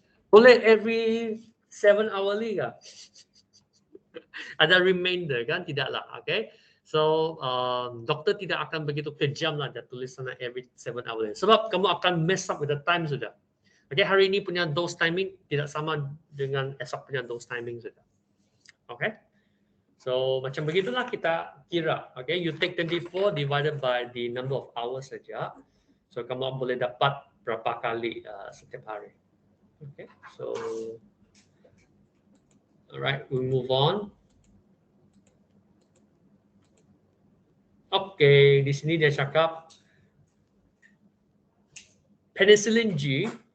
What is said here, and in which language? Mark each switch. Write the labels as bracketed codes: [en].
[ms] Boleh [en] every 7 hourly [ms] kah? Ada remainder kan? Tidaklah. Okay? So, doktor tidak akan begitu kejam lah dia tulis sana [en] every 7 hours. [ms] Sebab kamu akan [en] mess up with the time [ms] sudah. Okay, hari ini punya dose timing tidak sama dengan esok punya dose timing sudah. Okay. So, macam begitulah kita kira. [en] Okay, you take 24 divided by the number of hours saja. [ms] So, kamu boleh dapat berapa kali setiap hari. [en] Okay, so, alright, we move on. [ms] Oke, di sini dia cakap penicillin G.